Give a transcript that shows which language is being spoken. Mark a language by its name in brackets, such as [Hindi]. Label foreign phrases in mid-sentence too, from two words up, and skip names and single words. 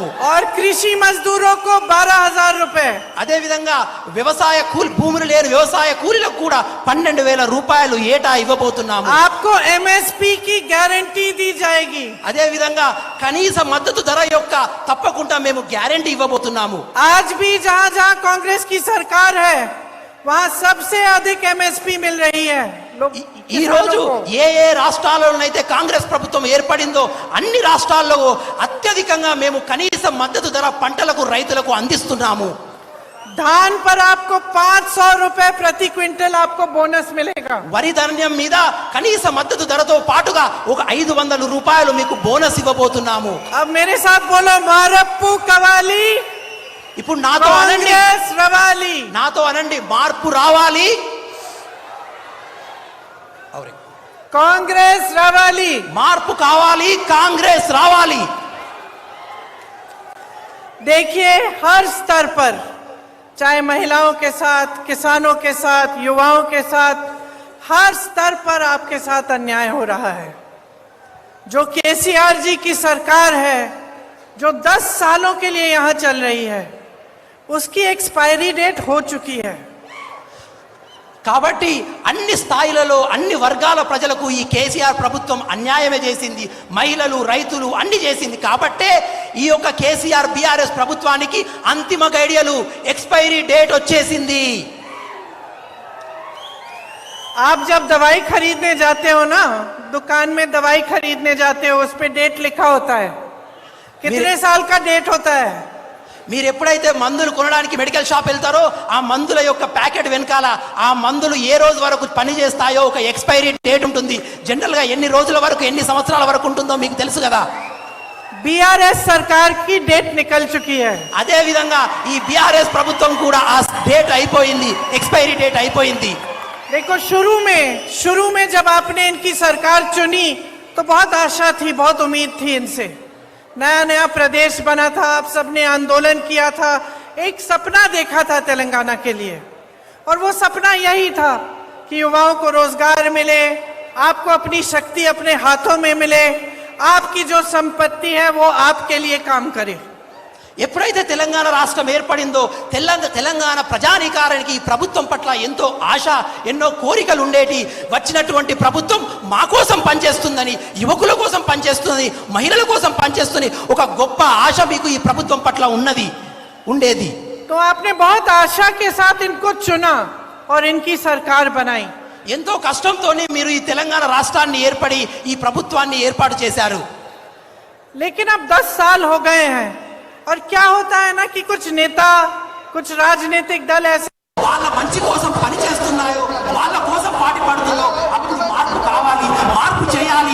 [Hindi] और कृषि मजदूरों को 12,000 रुपए। [Telugu] అదే విధంగా వ్యవసాయ కూలి భూములు లేని వ్యవసాయ కూలీలకు కూడా 12,000 రూపాయలు ఏటా ఇవ్వబోతున్నాము। [Hindi] आपको एमएसपी की गारंटी दी जाएगी। [Telugu] అదే విధంగా కనీస మద్దతు ధర యొక్క తప్పకుండా మేము గ్యారెంటీ ఇవ్వబోతున్నాము। [Hindi] आज भी जहां जहां कांग्रेस की सरकार है वहां सबसे अधिक एमएसपी मिल रही है। [Telugu] ఈ రోజు ఏ ఏ రాష్ట్రాల్లోనైతే కాంగ్రెస్ ప్రభుత్వం ఏర్పడిందో అన్ని రాష్ట్రాల్లో అత్యధికంగా మేము కనీస మద్దతు ధర పంటలకు రైతులకు అందిస్తున్నాము। [Hindi] धान पर आपको 500 रुपए प्रति क्विंटल आपको बोनस मिलेगा। [Telugu] వరి ధాన్యం మీద కనీస మద్దతు ధరతో పాటుగా ఒక 500 రూపాయలు మీకు బోనస్ ఇవ్వబోతున్నాము। [Hindi] अब मेरे साथ बोलो [Telugu] మార్పు కావాలి ఇప్పుడు నాతో అనండి, కాంగ్రెస్ రావాలి। నాతో అనండి, మార్పు రావాలి, కాంగ్రెస్ రావాలి। మార్పు కావాలి, కాంగ్రెస్ రావాలి। [Hindi] देखिए हर स्तर पर चाहे महिलाओं के साथ, किसानों के साथ, युवाओं के साथ, हर स्तर पर आपके साथ अन्याय हो रहा है। जो केसीआर जी की सरकार है जो 10 सालों के लिए यहां चल रही है उसकी [English] expiry date [Hindi] हो चुकी है। [Telugu] కాబట్టి అన్ని స్థాయిలలో అన్ని వర్గాల ప్రజలకు ఈ కేసీఆర్ ప్రభుత్వం అన్యాయమే చేసింది। మహిళలు రైతులు అన్ని చేసింది। కాబట్టే ఈ యొక్క కేసీఆర్ బీఆర్ఎస్ ప్రభుత్వానికి అంతిమ గడియలు [English] expiry date [Telugu] వచ్చేసింది। [Hindi] आप जब दवाई खरीदने जाते हो ना, दुकान में दवाई खरीदने जाते हो उस पे डेट लिखा होता है, कितने साल का डेट होता है। [Telugu] మీరు ఎప్పుడైతే మందులు కొనడానికి [English] medical shop [Telugu] వెళ్తారో ఆ మందుల యొక్క ప్యాకెట్ వెనకాల ఆ మందులు ఏ రోజు వరకు పని చేస్తాయో ఒక [English] expiry date [Telugu] ఉంటుంది। జనరల్ గా ఎన్ని రోజుల వరకు ఎన్ని సంవత్సరాల వరకు ఉంటుందో మీకు తెలుసు కదా। [Hindi] बीआरएस सरकार की डेट निकल चुकी है। [Telugu] అదే విధంగా ఈ బీఆర్ఎస్ ప్రభుత్వం కూడా ఆ డేట్ అయిపోయింది, [English] expiry date [Telugu] అయిపోయింది। [Hindi] देखो शुरू में जब आपने इनकी सरकार चुनी तो बहुत आशा थी, बहुत उम्मीद थी इनसे। नया नया प्रदेश बना था, आप सबने आंदोलन किया था, एक सपना देखा था तेलंगाना के लिए, और वो सपना यही था कि युवाओं को रोजगार मिले, आपको अपनी शक्ति अपने हाथों में मिले, आपकी जो संपत्ति है वो आपके लिए काम करे। [Telugu] ఎప్పుడైతే తెలంగాణ రాష్ట్రం ఏర్పడిందో తెలంగాణ ప్రజానీకారానికి ఈ ప్రభుత్వం పట్ల ఎంతో ఆశ, ఎన్నో కోరికలు ఉండేటి. వచ్చినటువంటి ప్రభుత్వం మా కోసం పనిచేస్తుందని, యువకుల కోసం పనిచేస్తుంది, మహిళల కోసం పనిచేస్తుంది, ఒక గొప్ప ఆశ మీకు ఈ ప్రభుత్వం పట్ల ఉండేది. [Hindi] तो आपने बहुत आशा के साथ इनको चुना और इनकी सरकार बनाई. [Telugu] ఎంతో కష్టంతోనే మీరు ఈ తెలంగాణ రాష్ట్రాన్ని ఏర్పడి ఈ ప్రభుత్వాన్ని ఏర్పాటు చేశారు. [Hindi] लेकिन अब 10 साल हो गए हैं और क्या होता है ना कि कुछ नेता, कुछ राजनीतिक दल ऐसे [Telugu] వాళ్ళ మంచి కోసం పని చేస్తున్నాయో, వాళ్ళ కోసం పాటు పడుతుందో, అప్పుడు మార్పు కావాలి, మార్పు చేయాలి.